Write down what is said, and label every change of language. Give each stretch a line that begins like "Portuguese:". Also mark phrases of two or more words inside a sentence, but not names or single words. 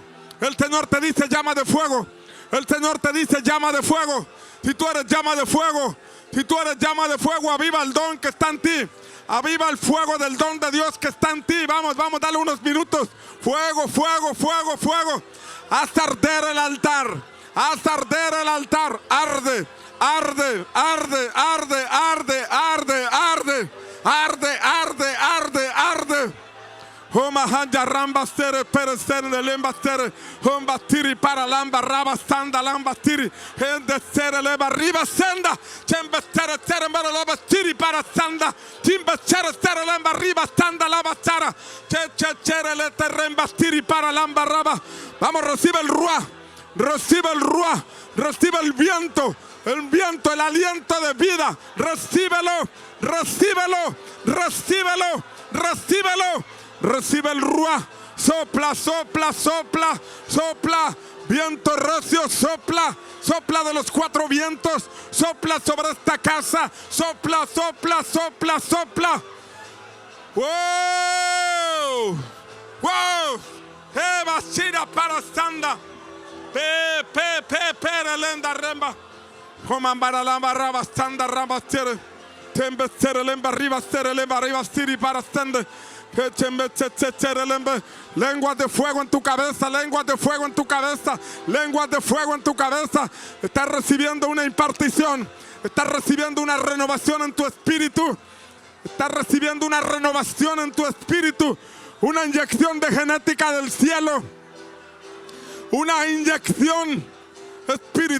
Spanish: El Señor te dice llama de fuego. El Señor te dice llama de fuego. Si tú eres llama de fuego, si tú eres llama de fuego, aviva el don que está en ti. Aviva el fuego del don de Dios que está en ti. Vamos, vamos, dale unos minutos. Fuego, fuego, fuego, fuego. Haz arder el altar. Haz arder el altar. Arde, arde, arde, arde, arde, arde, arde. Arde, arde, arde, arde. Homahanja ramba sere peresere de lemba sere. Homba tiri para lamba raba sanda lamba tiri. Hende sere leba riba senda. Chembe sere sere mero leba tiri para sanda. Timbe sere sere lemba riba sanda laba sara. Che chere le terremba tiri para lamba raba. Vamos, recibe el ruah. Recibe el ruah. Recibe el viento, el aliento de vida. Recíbelo, recíbelo, recíbelo, recíbelo. Recibe el ruah. Sopla, sopla, sopla, sopla. Viento recio, sopla. Sopla de los cuatro vientos. Sopla sobre esta casa. Sopla, sopla, sopla, sopla. ¡Wow! ¡Wow! ¡Eva shira para sanda! Lenda remba. Comambara lamba raba sanda raba tere. Tembe tere lemba riba tere lemba riba siri para sende. Lenguas de fuego en tu cabeza, lenguas de fuego en tu cabeza, lenguas de fuego en tu cabeza. Estás recibiendo una impartición, estás recibiendo una renovación en tu espíritu, estás recibiendo una renovación en tu espíritu, una inyección de genética del cielo, una inyección espiritual.